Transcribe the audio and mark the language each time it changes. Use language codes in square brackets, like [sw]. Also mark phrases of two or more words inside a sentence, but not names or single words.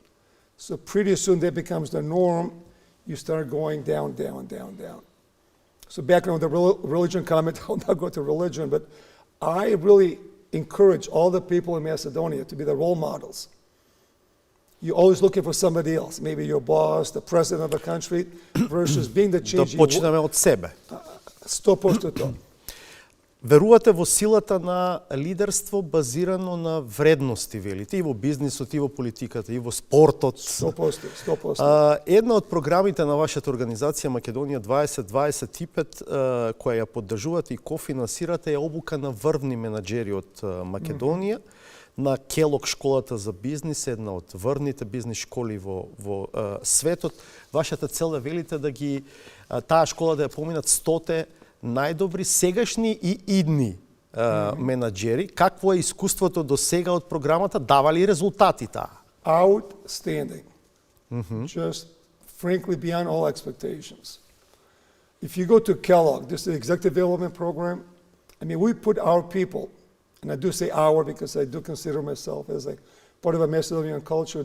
[en] So pretty soon that becomes the norm. You start going down, down, down, down. So back on the religion comment, I'll not go to religion, but I really encourage all the people in Macedonia to be the role models. You're always looking for somebody else, maybe your boss, the president of the country, versus being the change. [mk] Да почнеме од себе. 100% тоа. Верувате во силата на лидерство базирано на вредности, велите, и во бизнисот, и во политиката, и во спортот. 100%. Една од програмите на вашата организација Македонија 2025, која ја поддржувате и кофинансирате, е обука на врвни менаџери од Македонија. На Келок школата за бизнис, една од врвните бизнис школи во светот. Вашата цел е, велите, да ги таа школа да ја поминат 100 најдобри сегашни и идни менаџери. Какво е искуството до сега од програмата? Дава ли резултати таа? [en] Outstanding. Just frankly beyond all expectations. If you go to Kellogg, this is the executive development program. I mean, we put our people, and I do say our because I do consider myself as a part of a Macedonian culture.